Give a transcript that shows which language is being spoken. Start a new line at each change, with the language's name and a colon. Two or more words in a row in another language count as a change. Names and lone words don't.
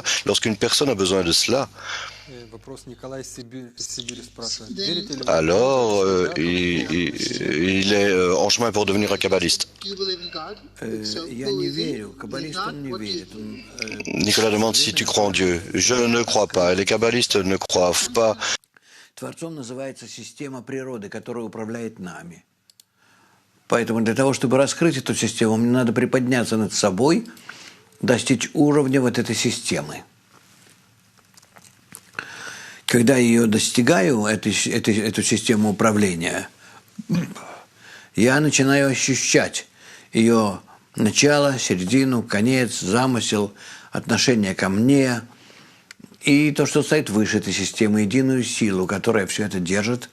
French: Lorsqu'une personne a besoin de cela, alors il est en chemin pour devenir un kabbaliste. Nicolas demande si tu crois en Dieu. Je ne crois pas. Les kabbalistes ne croient pas.
Russian: Творцом называется система природы, которая управляет нами. Поэтому для того, чтобы раскрыть эту систему, мне надо приподняться над собой, достичь уровня вот этой системы. Когда я ее достигаю, эту систему управления, я начинаю ощущать ее начало, середину, конец, замысел, отношение ко мне и то, что стоит выше этой системы, единую силу, которая все это держит.